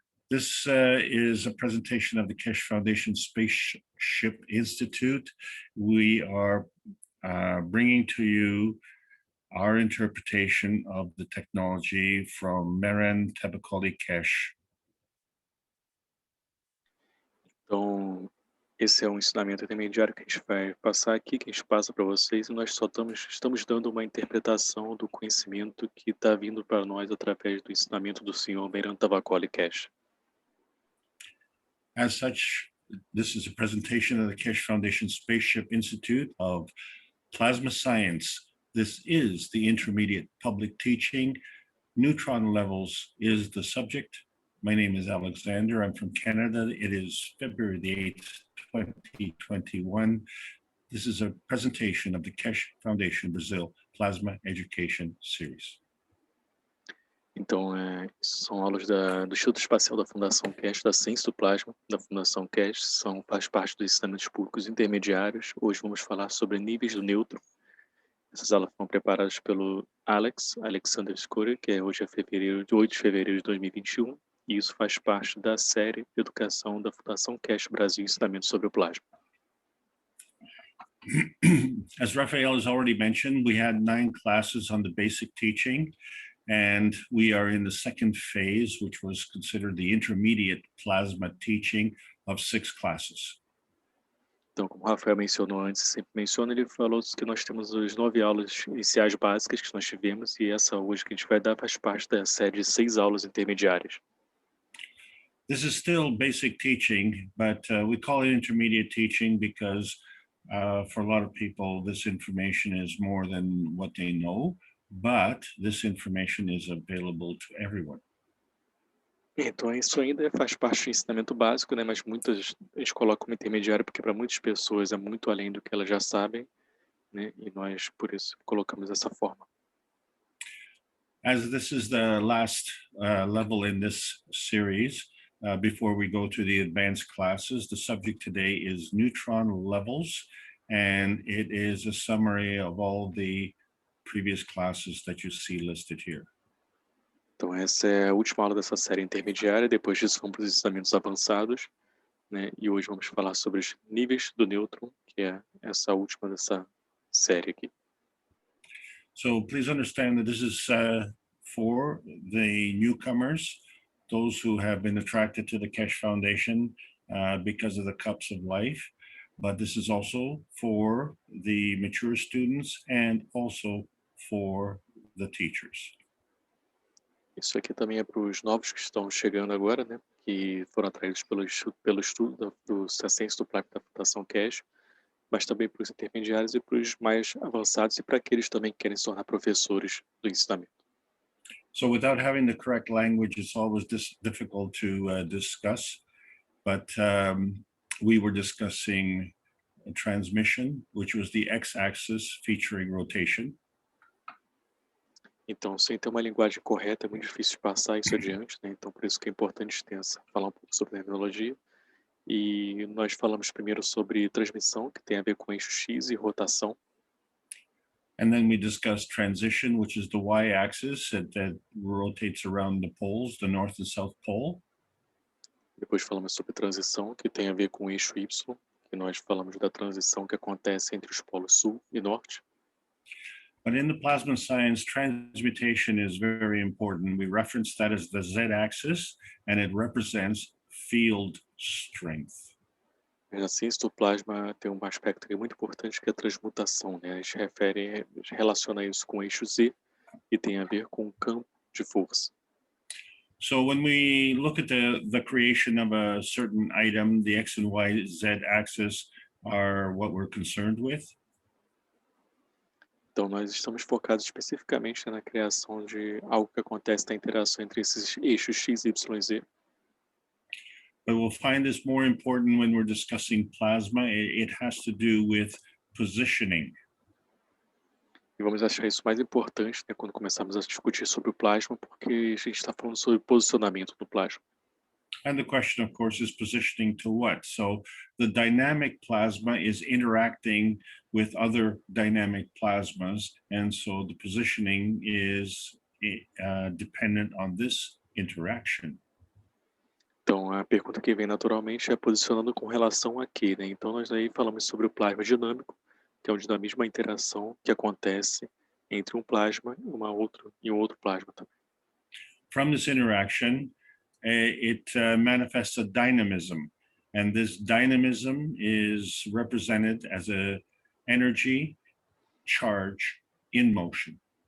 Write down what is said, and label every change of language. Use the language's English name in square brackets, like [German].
[English] This is a presentation of the Keshe Foundation Spaceship Institute. We are bringing to you our interpretation of the technology from Meren Tebakoli Keshe. [Portuguese] Então, esse é um ensinamento intermediário que a gente vai passar aqui, que a gente passa para vocês, e nós só estamos dando uma interpretação do conhecimento que está vindo para nós através do ensinamento do senhor Meren Tebakoli Keshe. [English] As such, this is a presentation of the Keshe Foundation Spaceship Institute of Plasma Science. This is the intermediate public teaching. Neutron levels is the subject. My name is Alexander. I'm from Canada. It is February the 8th, 2021. This is a presentation of the Keshe Foundation Brazil Plasma Education Series. [Portuguese] Então, são aulas do Instituto Espacial da Fundação Keshe, da Ciência do Plasma, da Fundação Keshe, faz parte dos ensinamentos públicos intermediários. Hoje vamos falar sobre níveis do Nêutron. Essas aulas foram preparadas pelo Alexander Skorik, que hoje é 8 de fevereiro de 2021, e isso faz parte da série Educação da Fundação Keshe Brasil, Ensinamento sobre o Plasma. [English] As Raphael has already mentioned, we had 9 classes on the basic teaching, and we are in the second phase, which was considered the intermediate plasma teaching of 6 classes. [Portuguese] Então, como o Rafael mencionou antes, sempre menciona, ele falou que nós temos as 9 aulas iniciais básicas que nós tivemos, e essa hoje que a gente vai dar faz parte da série de 6 aulas intermediárias. [English] This is still basic teaching, but we call it intermediate teaching because for a lot of people, this information is more than what they know, but this information is available to everyone. [Portuguese] Então, isso ainda faz parte do ensinamento básico, né? Mas a gente coloca como intermediário porque para muitas pessoas é muito além do que elas já sabem, né? E nós, por isso, colocamos dessa forma. [English] As this is the last level in this series, before we go to the advanced classes, the subject today is neutron levels, and it is a summary of all the previous classes that you see listed here. [Portuguese] Então, essa é a última aula dessa série intermediária. Depois disso, vamos para os ensinamentos avançados, né? E hoje vamos falar sobre os níveis do nêutron, que é essa última dessa série aqui. [English] So please understand that this is for the newcomers, those who have been attracted to the Keshe Foundation because of the cups of life, but this is also for the mature students and also for the teachers. [Portuguese] Isso aqui também é para os novos que estão chegando agora, né? Que foram atraídos pelo estudo do Ciência do Plágio da Fundação Keshe, mas também para os intermediários e para os mais avançados e para aqueles também que querem se tornar professores do ensinamento. [English] So without having the correct language, it's always difficult to discuss. But we were discussing transmission, which was the x-axis featuring rotation. [Portuguese] Então, sem ter uma linguagem correta, é muito difícil de passar isso adiante, né? Então, por isso que é importante falar um pouco sobre terminologia. E nós falamos primeiro sobre transmissão, que tem a ver com eixo X e rotação. [English] And then we discussed transition, which is the y-axis that rotates around the poles, the north and south pole. [Portuguese] Depois falamos sobre transição, que tem a ver com o eixo Y, que nós falamos da transição que acontece entre os polos sul e norte. [English] But in the plasma science, transmutation is very important. We reference that as the z-axis, and it represents field strength. [Portuguese] Mas a ciência do plasma tem um aspecto que é muito importante, que é a transmutação, né? A gente relaciona isso com o eixo Z, e tem a ver com o campo de força. [English] So when we look at the creation of a certain item, the X and Y, Z axis are what we're concerned with. [Portuguese] Então, nós estamos focados especificamente na criação de algo que acontece na interação entre esses eixos X, Y e Z. [English] But we'll find this more important when we're discussing plasma. It has to do with positioning. [Portuguese] E vamos achar isso mais importante, né, quando começarmos a discutir sobre o plasma, porque a gente está falando sobre posicionamento do plasma. [English] And the question, of course, is positioning to what? So the dynamic plasma is interacting with other dynamic plasmas, and so the positioning is dependent on this interaction. [Portuguese] Então, a pergunta que vem naturalmente é posicionando com relação a quê, né? Então, nós aí falamos sobre o plasma dinâmico, que é o dinamismo, a interação que acontece entre um plasma e um outro plasma também. [English] From this interaction, it manifests a dynamism, and this dynamism is represented as a energy charge in motion.